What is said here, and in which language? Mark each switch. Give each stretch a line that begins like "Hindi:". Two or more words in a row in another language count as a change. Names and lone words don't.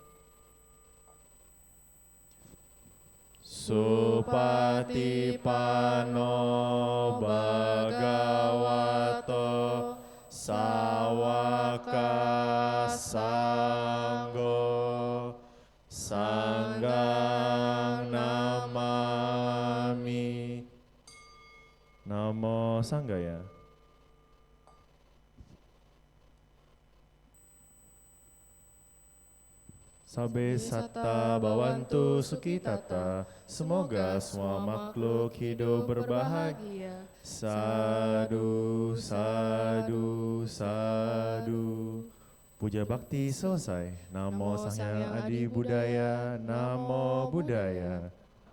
Pali: Supatipano Bhagavato Sawaka Sanggo Sanggang Namami. Namo Sanggaya. Sabe satta bhavantu sukhitata.
Indonesian: Semoga semua makhluk hidup berbahagia.
Pali: Sadu, sadu, sadu.
Indonesian: Puja bakti selesai.
Pali: Namo Sang Hyang Adi Budaya. Namo Buddhaya.